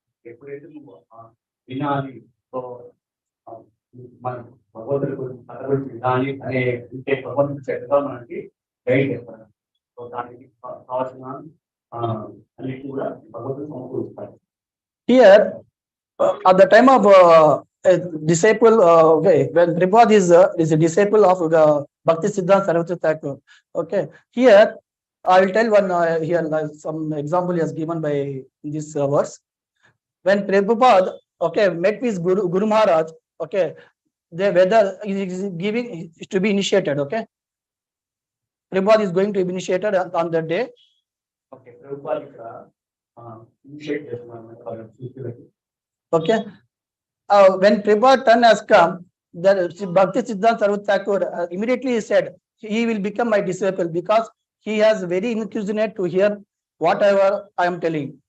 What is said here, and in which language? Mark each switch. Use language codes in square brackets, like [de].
[te] ఎప్పుడైతే నువ్వు వినాలి, సో మన భగవంతుడి గురించి కథ గురించి వినాలి అనే అంటే భగవంతుడి చక్కగా మనకి గైడ్ చేస్తారు. సో దానికి కావాల్సిన అన్నిటి కూడా భగవంతుడు సమకూరుస్తారు. [en] Here, at the time of a disciple, when Prabhupada is a disciple of Bhakti Siddhanta Saraswati Thakur. Okay, here I will tell one here some example is given by this verse. When Prabhupada met with Guru Maharaj, whether he is giving is to be initiated. Okay, Prabhupada is going to be initiated on that day. [te] Okay, Prabhupada ఇక్కడ initiate చేస్తున్నాను. [en] Okay, when Prabhupada turn has come, then Bhakti Siddhanta Saraswati Thakur immediately said he will become my disciple because he has very inquisitive to hear whatever I am telling.